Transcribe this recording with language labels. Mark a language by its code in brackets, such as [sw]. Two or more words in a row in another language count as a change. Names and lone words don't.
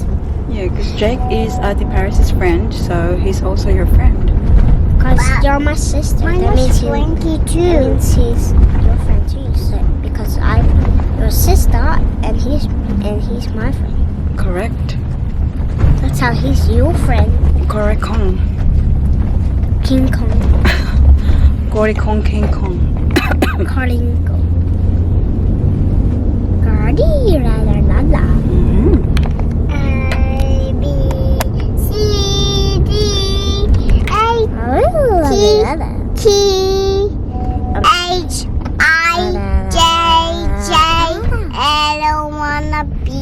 [en] Yeah, because Jake is Ate Paris' friend, so he's also your friend. Because you're my sister. That means Frankie too. That means he's your friend too. So because I'm your sister and he's my friend. Correct. That's how he's your friend. Correct Kong. King Kong. Gory Kong King Kong. Kalingo. Gardy la la la la. A B C D A T H I J J L wanna be.